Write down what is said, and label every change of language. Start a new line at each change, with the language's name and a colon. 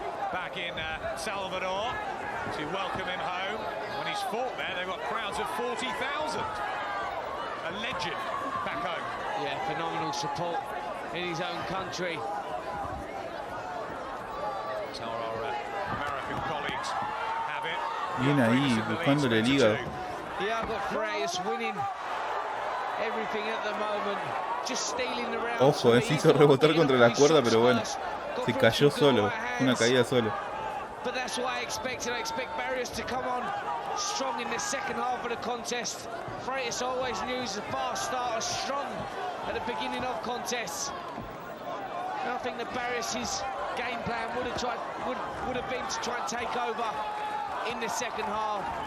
English: Back in Salvador to welcome him home. When he's fought there, they've got crowds of 40,000. A legend back home. Yeah, phenomenal support in his own country. So our American colleagues have it.
Spanish: Bien ahí, buscándole el hígado.
English: Yeah, I've got Freitas winning everything at the moment. Just stealing the round.
Spanish: Ojo, se hizo rebotar contra la cuerda, pero bueno. Se cayó solo, una caída solo.
English: But that's what I expected. I expect Barrios to come on strong in the second half of the contest. Freitas always knew he's a fast starter, strong at the beginning of contests. And I think that Barrios' game plan would have been to try and take over in the second half.